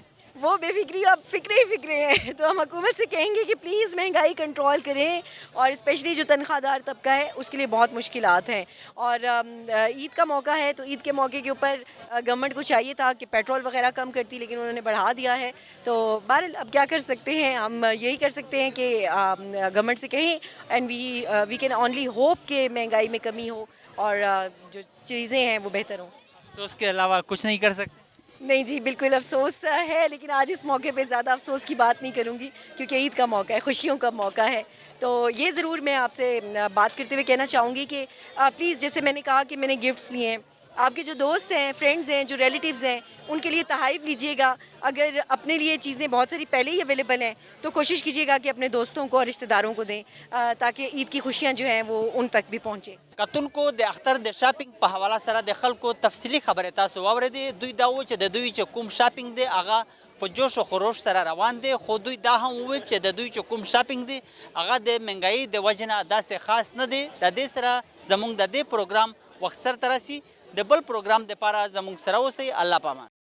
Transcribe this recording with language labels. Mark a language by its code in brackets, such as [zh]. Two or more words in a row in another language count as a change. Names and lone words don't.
[ur] وہ بے فکری اب فکرے ہی فکرے ہیں تو ہم حکومت سے کہیں گے کہ پلیز مہنگائی کنٹرول کریں اور اسپیشلی جو تنخواہ دار طبقہ ہے اس کے لیے بہت مشکلات ہیں اور عید کا موقع ہے تو عید کے موقع کے اوپر گورنمنٹ کو چاہیے تھا کہ پیٹرول وغیرہ کم کرتی لیکن انہوں نے بڑھا دیا ہے تو بہرحال اب کیا کر سکتے ہیں ہم یہی کر سکتے ہیں کہ گورنمنٹ سے کہیں [en] and we can only hope [ur] کہ مہنگائی میں کمی ہو اور جو چیزیں ہیں وہ بہتر ہوں تو اس کے علاوہ کچھ نہیں کر سکتے نہیں جی بالکل افسوس ہے لیکن آج اس موقع پہ زیادہ افسوس کی بات نہیں کروں گی کیونکہ عید کا موقع ہے خوشیوں کا موقع ہے تو یہ ضرور میں آپ سے بات کرتے ہوئے کہنا چاہوں گی کہ پلیز جیسے میں نے کہا کہ میں نے گفٹس لیے ہیں آپ کے جو دوست ہیں فرینڈز ہیں جو ریلیٹیوز ہیں ان کے لیے تحائف لیجئے گا اگر اپنے لیے چیزیں بہت ساری پہلے ہی اویلیبل ہیں تو کوشش کیجیے گا کہ اپنے دوستوں کو اور رشتہ داروں کو دیں تاکہ عید کی خوشیاں جو ہیں وہ ان تک بھی پہنچیں [ps] کتونکو د اختر د شاپینګ په حواله سره د خلکو تفصیلی خبره تاسو واورېدې دوی دا و چې د دوی چې کوم شاپینګ دی هغه په جوش او خروش سره روان دی خو دوی دا هم وویل چې د دوی چې کوم شاپینګ دی هغه د مهنګایي د وجې نه داسې خاص نه دی د دې سره زموږ د دې پروګرام وخت سرته رسي د بل پروګرام دپاره زموږ سره اوسئ الله پامان